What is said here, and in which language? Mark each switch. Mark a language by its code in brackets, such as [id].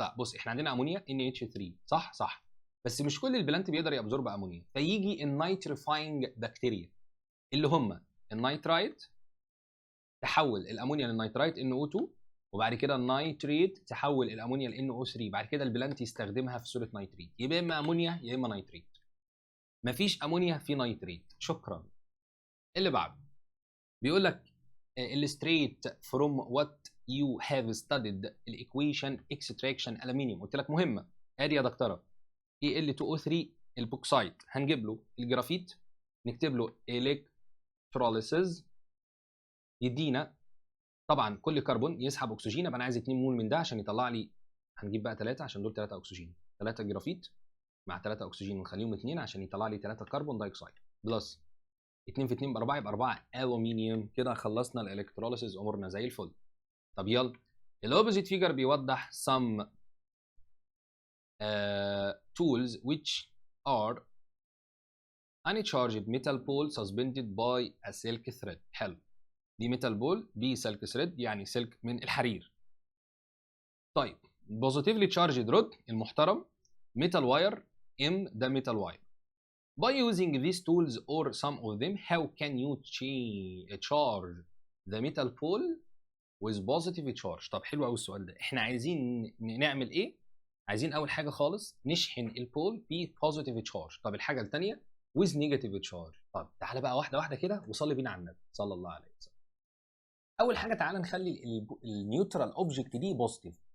[ar] لا بص، احنا عندنا امونيا NH3 صح؟ صح. بس مش كل البلانت بيقدر يابزورب امونيا، فيجي النيتريفاينج بكتيريا اللي هم النيترايت تحول الامونيا للنيترايت NO2، وبعد كده النيتريت تحول الامونيا ل NO3، بعد كده البلانت يستخدمها في صوره نيتريت، يبقى اما امونيا يا اما نيتريت. مفيش امونيا في نيتريت. شكرا. اللي بعده بيقول لك [en] illustrate from what you have studied الايكويشن extraction aluminium. [ar] قلت لك مهمه. ادي يا دكتوره Al2O3 البوكسايت، هنجيب له الجرافيت نكتب له electrolysis يدينا طبعا كل كربون يسحب اكسجين، يبقى انا عايز 2 مول من ده عشان يطلع لي، هنجيب بقى 3 عشان دول 3 اكسجين، 3 جرافيت مع 3 اكسجين ونخليهم 2 عشان يطلع لي 3 كربون دايوكسيد، بلس 2 في 2 ب 4 يبقى 4 الومنيوم. كده خلصنا الالكتروليسيس، امورنا زي الفل. طب يلا، الاوبوزيت فيجر بيوضح [en] some tools which are uncharged metal pole suspended by a silk thread. [ar] حلو. دي ميتال بول، دي سلك ثريد يعني سلك من الحرير. طيب بوزيتيفلي تشارجد رود المحترم، ميتال واير ام ده ميتال واير. [en] By using these tools or some of them, how can you charge the metal pole with positive charge؟ [ar] طب حلو قوي السؤال ده. احنا عايزين نعمل ايه؟ عايزين اول حاجه خالص نشحن البول ب positive charge. طب الحاجه الثانيه [en] with negative charge. [ar] طب تعالى بقى واحده واحده كده وصلي بينا على النبي صلى الله عليه وسلم. اول حاجه تعالى نخلي النيوترال اوبجكت دي بوزيتيف.